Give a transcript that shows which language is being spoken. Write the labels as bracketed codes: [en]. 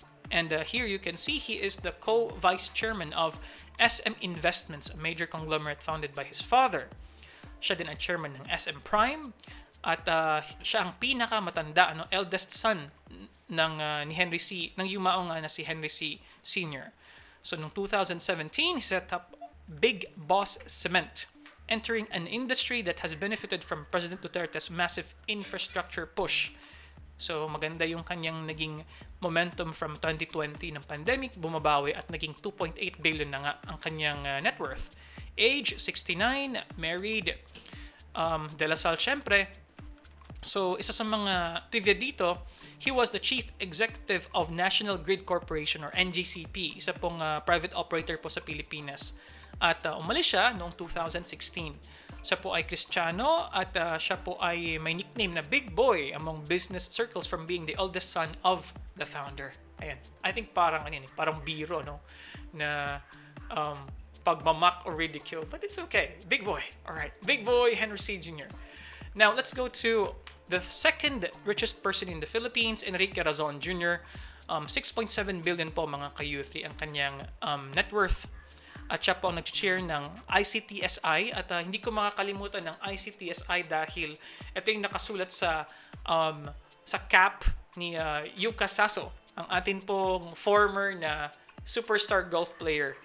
[en] And here you can see he is the co-vice chairman of SM Investments, a major conglomerate founded by his father. [tl] Siya din ang chairman ng SM Prime. At siya ang pinakamatanda, eldest son ni Henry C. ng yumao nga na si Henry C. [en] Sr. So, [tl] noong [en] 2017, he set up Big Boss Cement. entering an industry that has benefited from President Duterte's massive infrastructure push. [tl] So maganda yung kanyang naging momentum from 2020 ng pandemic, bumabawi at naging 2.8 billion na nga ang kanyang net worth. [en] Age, 69, married, De La Salle [tl] syempre. So isa sa mga trivia dito, [en] he was the chief executive of National Grid Corporation or NGCP, [tl] isa pong private operator po sa Pilipinas. At umalis siya noong 2016. Siya po ay Kristiyano at siya po ay may nickname na Big Boy [en] among business circles from being the eldest son of the founder. [tl] Ayan. [en] I think [tl] parang parang biro, no? Na pagmamak [en] or ridicule, but it's okay. Big Boy. All right. Big Boy Henry C. Jr. Now, let's go to the second richest person in the Philippines, Enrique Razon Jr. [tl] 6.7 billion po mga ka-youthly ang kanyang net worth. At siya po ang nag-chair ng ICTSI at hindi ko makakalimutan ng ICTSI dahil ito yung nakasulat sa cap ni Yuka Saso, ang atin pong former na superstar golf player.